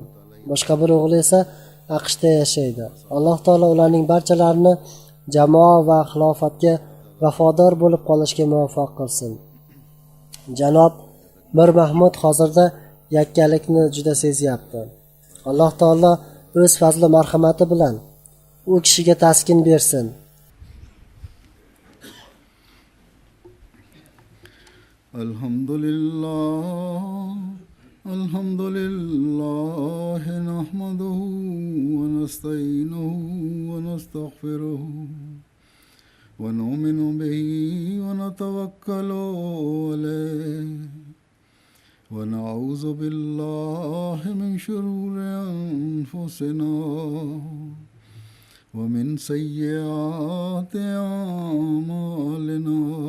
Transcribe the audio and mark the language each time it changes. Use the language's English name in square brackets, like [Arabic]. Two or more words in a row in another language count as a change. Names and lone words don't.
[Uzbek] Boshqa bir o'g'li esa AQShda yashaydi. Alloh taolo ularning barchalarini jamoa va xilofatga vafodor bo'lib qolishga muvaffaq qilsin. Janob Mir Mahmud hozirda yakkalikni juda sezyapti. Alloh taolo o'z fazli marhamati bilan u kishiga taskin bersin. [Arabic] الحمد لله نحمده ونستعينه و نستغفره ونؤمن به ونتوكل عليه ونعوذ بالله من شرور أنفسنا ومن سيئات أعمالنا.